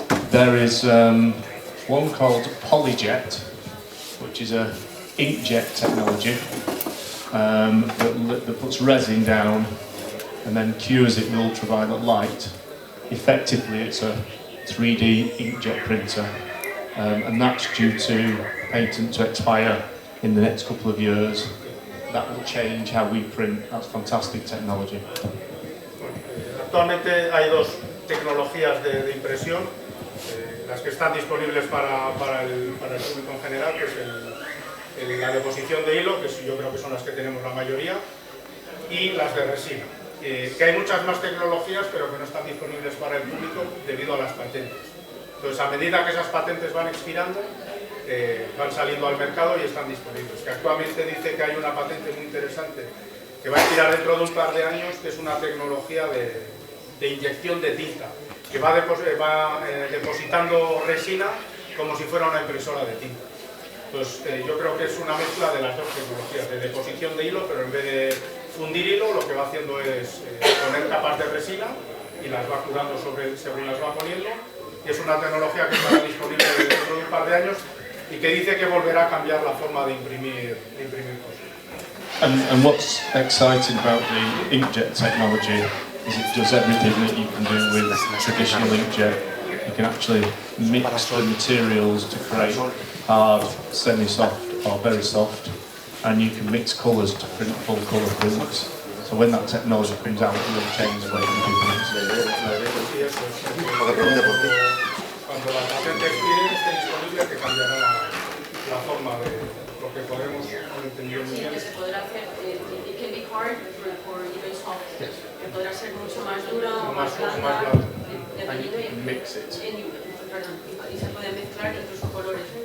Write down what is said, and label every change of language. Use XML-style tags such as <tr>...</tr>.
<en>There is one called Polyjet, which is a inkjet technology that puts resin down and then cures it in ultraviolet light. Effectively, it's a 3D inkjet printer, and that's due to patent to expire in the next couple of years. That will change how we print. That's fantastic technology.</en> <es>Actualmente hay 2 tecnologías de impresión, las que están disponibles para el público en general, que es la deposición de hilo, que yo creo que son las que tenemos la mayoría, y las de resina. Que hay muchas más tecnologías, pero que no están disponibles para el público debido a las patentes. Entonces, a medida que esas patentes van expirando, van saliendo al mercado y están disponibles. Que actualmente dice que hay una patente muy interesante que va a expirar dentro de un par de años, que es una tecnología de inyección de tinta, que va depositando resina como si fuera una impresora de tinta. Entonces, yo creo que es una mezcla de las 2 tecnologías, de deposición de hilo, pero en vez de fundir hilo, lo que va haciendo es poner capas de resina y las va curando según las va poniendo. Y es una tecnología que estará disponible dentro de un par de años y que dice que volverá a cambiar la forma de imprimir cosas.</es> <en>And what's exciting about the inkjet technology is it does everything that you can do with traditional inkjet. You can actually mix the materials to create hard, semi-soft or very soft, and you can mix colours to print full colour prints. So when that technology comes out, it will change the way we do things.</en> <es>Cuando la patente expire, esté disponible, que cambiará la forma de lo que podemos entender muy bien. Que se podrá hacer,</es> <en>it can be hard for even soft.</en> <es>Que podrá ser mucho más dura o más blanda, dependiendo y se puede mezclar incluso colores,</es>